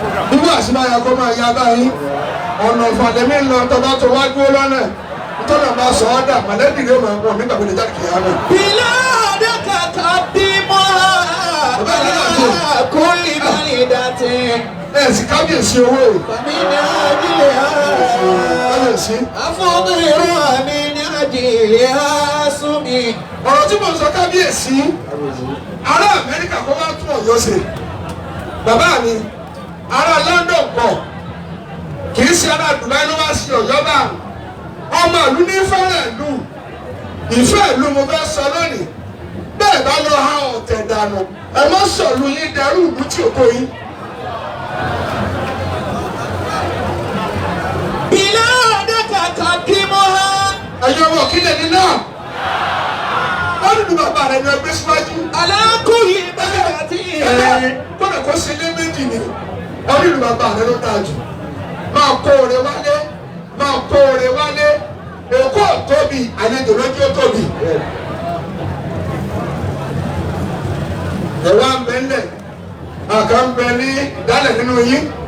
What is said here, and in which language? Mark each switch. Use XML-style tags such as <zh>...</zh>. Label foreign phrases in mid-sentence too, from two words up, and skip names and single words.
<yo>Bí wàá sí máa ya kó máa ya báyìí, ọ̀nà ìfàdémí ń lọ, tọ́ba tó wá dúró lọ́nà, tọ́lá máa sọ ọ́ dà, mọ̀lẹ́bí ló máa ń bọ̀ nígbà wo lè jáde kìí hàn.</yo> <ar>بلادك قدمها على كل بلدة.</ar> <yo>Ẹ sì kábíyèsí owó o.</yo> <ar>فمن أجلها Kábíyèsí. أفطر من أجلها صمي.</ar> <yo>Ọ̀rọ̀ tí mo sọ kábíyèsí, ará Amẹ́ríkà kó wá tún Ọ̀yọ́ ṣe. Bàbá mi, ará London kọ̀, kì í ṣe ará Dubai ló wá sí Ọ̀yọ́ bá. Ọmọ ìlú ní fẹ́rẹ̀ ìlú. Ìfẹ́ ìlú mo fẹ́ sọ lónìí. Bẹ́ẹ̀ bá lọ ha ọ̀tẹ̀ dànù, ẹ má sọ̀lú yín dẹrú ìlú tí ò tó yín.</yo> <ar>بلادك قدمها.</ar> <yo>Ẹ̀yin ọmọ kí lè ní náà? Wọ́n dúdú bàbá rẹ̀ ni ẹgbẹ́ síwájú.</yo> <ar>على كل بلدة.</ar> <yo>Kódà kó ṣe lé méjì ni, wọ́n dúdú bàbá rẹ̀ ló dáa jù. Máa kó ore wálé, máa kó ore wálé. Èkó ò tóbi, àlejò lójú ó tóbi. Ẹ wá ń bẹ ńlẹ̀, àkà ń bẹ ní ìdálẹ̀ nínú yín.</yo>